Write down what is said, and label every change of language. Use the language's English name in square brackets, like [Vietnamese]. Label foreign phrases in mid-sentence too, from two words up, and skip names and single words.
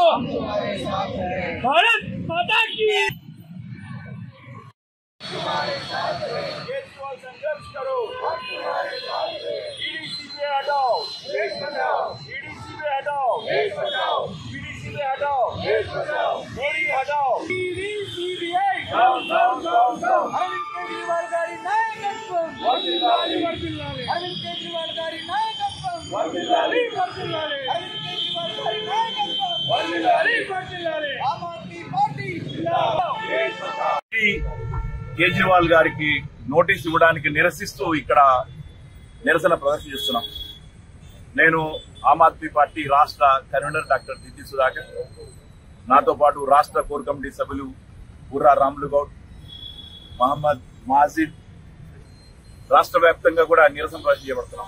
[Hindi] भारत माता की, केजरीवाल संघर्ष करो, ईडीसी पे हटाओ, ईडीसी पे हटाओ, ईडीसी पे हटाओ, मोदी हटाओ, [Telugu] सीबीआई [English] down down down down, [Telugu] అరవింద్ కేజ్రీవాల్ గారి నాయకత్వం, వర్ధిల్లాలి వర్ధిల్లాలి, అరవింద్ కేజ్రీవాల్ గారి నాయకత్వం, వర్ధిల్లాలి వర్ధిల్లాలి, అరవింద్ కేజ్రీవాల్ గారి నాయకత్వం, వర్ధిల్లాలి వర్ధిల్లాలి, [Hindi] आम आदमी पार्टी जिंदाबाद. [Telugu] కేజ్రీవాల్ గారికి నోటీస్ ఇవ్వడానికి నిరసిస్తూ ఇక్కడ నిరసన ప్రదర్శన చేస్తున్నాం. నేను ఆమ్ ఆద్మీ పార్టీ రాష్ట్ర కన్వీనర్ డాక్టర్ దిడ్డి సుధాకర్, నాతో పాటు రాష్ట్ర కోర్ కమిటీ సభ్యులు బుర్రా రాములు గౌడ్, మహమ్మద్ మాజిద్, రాష్ట్ర వ్యాప్తంగా కూడా నిరసన ప్రదర్శన చేపడుతున్నాం.